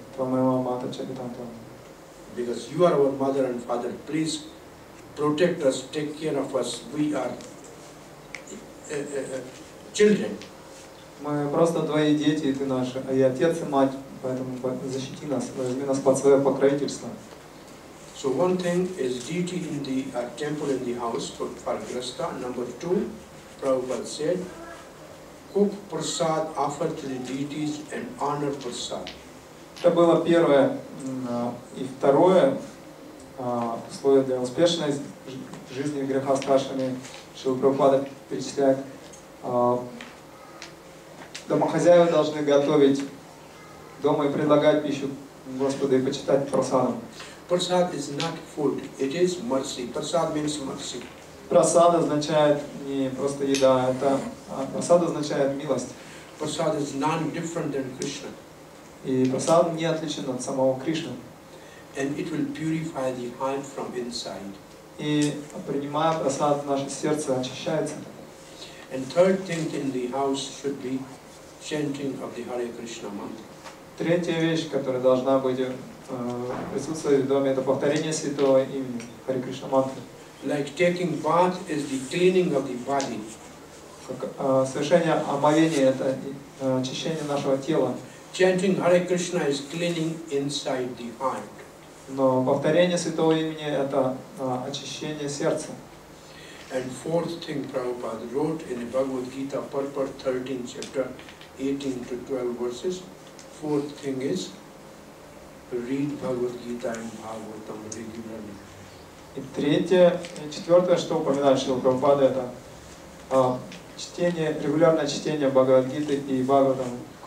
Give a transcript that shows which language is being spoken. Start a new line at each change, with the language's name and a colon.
Sanskrit: Твамева Мата Cha Pita Tumeva.
English: Because you are our mother and father, please protect us, take care of us. We are children. Мы просто твои дети, и ты наш, и отец, и мать, поэтому защити нас, возьми нас под свое покровительство. So one thing is deity in the temple in the house for Grasta. Number two, Prabhupada said, cook prasad offered to the deities and honor prasad.
Russian: Это было первое. И второе, условие для успешной жизни в грехах старшими, что Прабхупада перечисляет. Домохозяева должны готовить дома и предлагать пищу Господу и почитать прасадом.
English: Prasad is not food, it is mercy. Prasad means mercy.
Russian: Прасад означает не просто еда, прасад означает милость.
English: Prasad is non-different than Krishna.
Russian: И прасад не отличен от самого Кришны.
English: And it will purify the heart from inside.
Russian: И принимая прасад, наше сердце очищается.
English: And third thing in the house should be chanting of the Hare Krishna mantra.
Russian: Третья вещь, которая должна быть присутствовать в доме, это повторение святого имени Харе Кришна мантры.
English: Like taking bath is the cleaning of the body.
Russian: Совершение омовения — это очищение нашего тела.
English: Chanting Hare Krishna is cleaning inside the heart.
Russian: Но повторение святого имени — это очищение сердца.
English: And fourth thing Prabhupada wrote in the Bhagavad Gita, purport 13 chapter, 18 to 12 verses. Fourth thing is read Bhagavad Gita and Bhagavatam regularly.
Russian: И четвертое, что упоминает Шрила Прабхупада, это регулярное чтение Бхагавад-гиты и Бхагаватам.